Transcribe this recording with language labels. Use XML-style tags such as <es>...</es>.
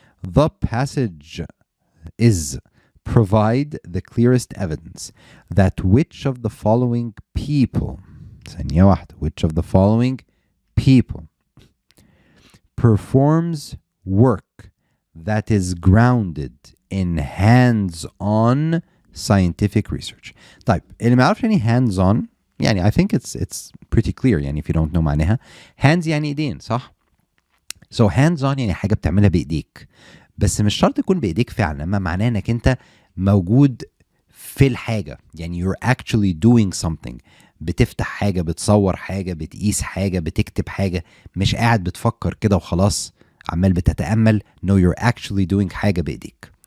<en>The passage is provide the clearest evidence that which of the following people,</en> <ar>ثانية واحدة,</ar> <en>which of the following people performs work that is grounded in hands-on scientific research.</en> <ar>طيب اللي ما يعرفش يعني</ar> <en>hands on، يعني I think it's pretty clear يعني if you don't know</en> <ar>معناها. hands يعني ايدين، صح؟ so hands on يعني حاجة بتعملها بإيديك، بس مش شرط تكون بإيديك فعلا، ما معناه انك انت موجود في الحاجة، يعني</ar> <en>you're actually doing something.</en> <ar>بتفتح حاجة، بتصور حاجة، بتقيس حاجة، بتكتب حاجة، مش قاعد بتفكر كده وخلاص عمال بتتأمل.</ar> <en>no you're actually doing</en> <ar>حاجة بإيديك.</ar>